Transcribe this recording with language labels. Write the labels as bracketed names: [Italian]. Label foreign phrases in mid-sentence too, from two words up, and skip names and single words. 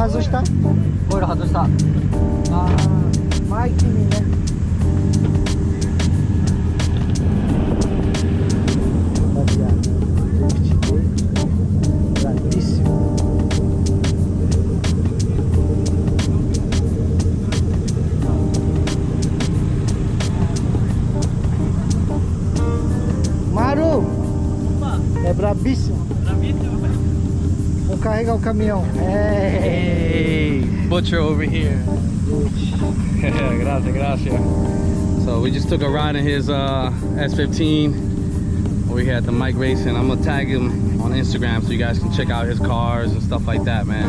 [Japanese] したホイール外した。ああ、前君ね。Grandissimo. [Portuguese] Maru é brabíssimo. Vou carregar o caminhão. [English] Hey, butcher over here. [Spanish] Gracias, gracias. [English] So we just took a ride in his S15 over here at the Mike Racing. I'm gonna tag him on Instagram so you guys can check out his cars and stuff like that, man.